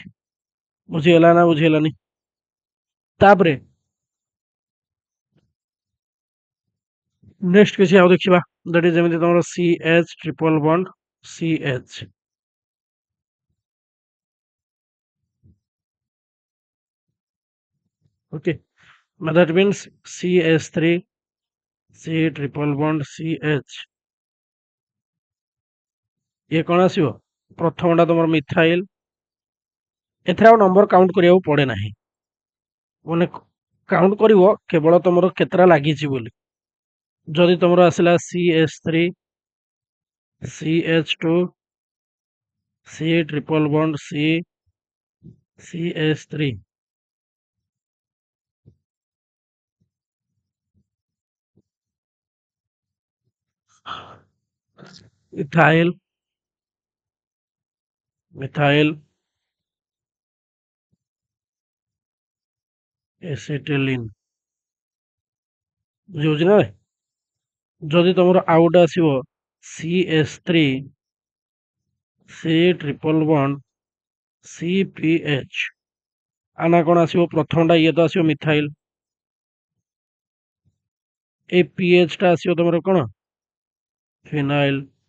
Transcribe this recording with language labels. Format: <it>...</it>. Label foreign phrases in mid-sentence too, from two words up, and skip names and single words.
<or>ବୁଝିହେଲା ନା ବୁଝିହେଲାନି? ତାପରେ ନେକ୍ସଟ କିଛି ଆଉ ଦେଖିବା</or> <en>that is</en> <or>ଯେମିତି ତମର CH</or> <en>triple bond</en> <or>CH</or> <en>okay that means</en> <or>CH3 C</or> <en>triple bond</en> <or>CH ଇଏ କଣ ଆସିବ ପ୍ରଥମଟା ତମର ମିଥାଇଲ। ଏଥିରେ ଆଉ</or> <en>number count</en> <or>କରିବାକୁ ପଡେ ନାହିଁ ମାନେ କାଉଣ୍ଟ କରିବ କେବଳ ତମର କେତେଟା ଲାଗିଛି ବୋଲି। ଯଦି ତମର ଆସିଲା CH3 CH2 C</or> <en>triple bond</en> <or>CH3</or> <en>ethyl methyl acetylene.</en> <or>ବୁଝିହଉଛି ନା? ଯଦି ତମର ଆଉ ଗୋଟେ ଆସିବ CH3 C</or> <en>triple bond</en> <or>CPH ଆନା କଣ ଆସିବ ପ୍ରଥମଟା ଇଏ ତ ଆସିବ ମିଥାଇଲ। এই PH ଟା ଆସିବ ତମର କଣ ଫିନାଇଲ।</or>